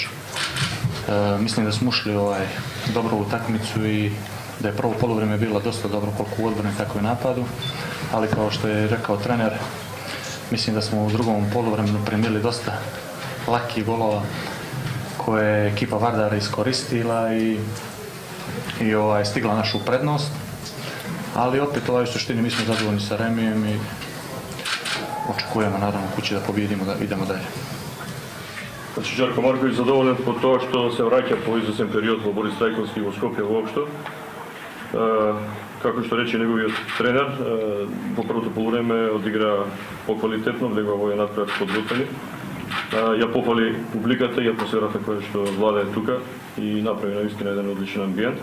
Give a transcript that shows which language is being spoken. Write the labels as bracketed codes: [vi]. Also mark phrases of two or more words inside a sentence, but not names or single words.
[sr] Mislim da smo ušli dobro u utakmicu i da je prvo poluvreme bilo dosta dobro koliko u odbrani tako i napadu, ali kao što je rekao trener, mislim da smo u drugom poluvremenu primili dosta lakih golova koje je ekipa Vardara iskoristila i stigla našu prednost, ali opet u suštini mi smo zadovoljni sa remijem i očekujemo naravno kući da pobjedimo, da idemo dalje. [mk] Значи, Жарко Марковиć задоволен по тоа што се враќа по известен период во Борис Трайковски во Скопје воопшто. Како што рече неговиот тренер, во првото полувреме одигра поквалитетно, влегува во еден надпревар подготвени. Ја пофали публиката и атмосферата која што владее тука и направи наистина еден одличен амбиент.